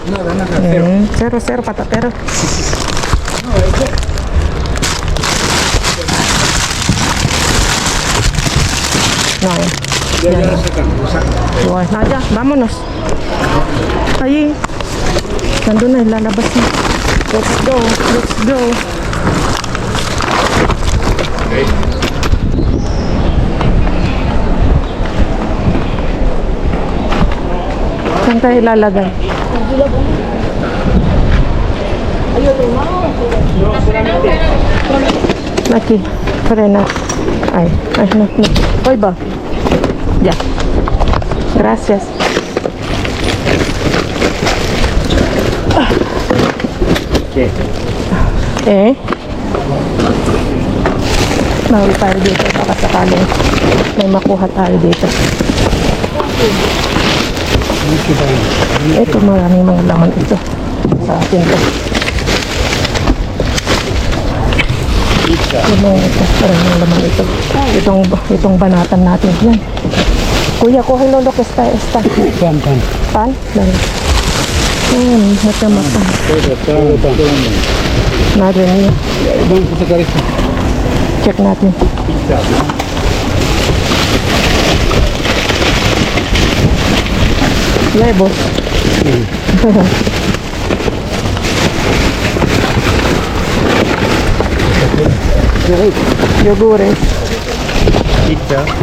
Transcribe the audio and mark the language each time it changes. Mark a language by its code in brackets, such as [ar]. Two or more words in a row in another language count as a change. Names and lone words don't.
[es] Nada, Cero, patatero. No. Ya sacan. Bueno, ya, vámonos. Ahí. [tl] Nandun na, lalabas na. [en] Let's go. [tl] Saan tayo ilalagay? [es] Aquí, frenas. Ay, no. Hoy va. Ya. Gracias. ¿Qué? [tl] Bawi tayo dito. Baka sakaling may makuha tayo dito. Ito, maraming mga laman ito. Sa atin to. Ito, maraming laman ito. Itong banatan natin. Yan. Kuya, kuha lolo ko esta. Pan? Dali. Ayan, mata-mata. [es] Madre mia. [tl] Check natin. [es] Huevos. Yogures. Pizza.